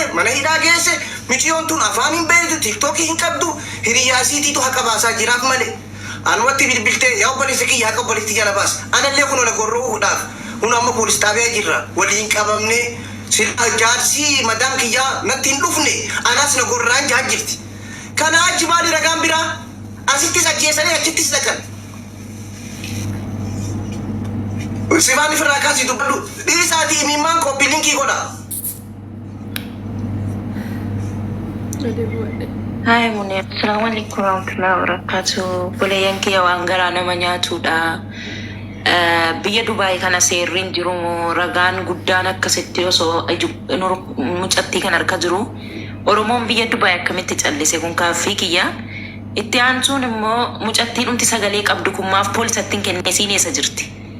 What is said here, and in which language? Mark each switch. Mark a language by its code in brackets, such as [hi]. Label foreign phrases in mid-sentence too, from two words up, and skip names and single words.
[om] mana hidhaa geesse mucayyoon tun afaan hin beektu tiktookii hin qabdu hiriyaasiitiitu haqa baasaa jiraaf malee anumatti bilbiltee yaa obboleessa kiyya haqa obboleetti jala baas anallee kun ola gorra'uudhaaf kun amma poolis xaabiyaa jirra waliin qabamne sila jaarsii madaam kiyyaa natti hin dhufne anas na gorraan jaa jirti kana achi maali ragaan biraa asittis ajjeesanii achittis dhaqan. Sifaan ifirraa kaasii dubbadhu dhiisaatii imimmaan koppii linkii godha. [ar] Hai Munir, السلام عليكم ورحمة الله وبركاته. [om] Boleeyyan kiyya waan garaa nama nyaatudha. Biyya Dubaay kana seerriin jiru ragaan guddaan akkasitti osoo mucattii kan harka jiru. Oromoon biyya Dubaay akkamitti callise kun kaaffii kiyya. Itti aansuun immoo mucattiin dhumti sagalee qabdu kun maaf poolisattiin kenne isiin eessa jirti?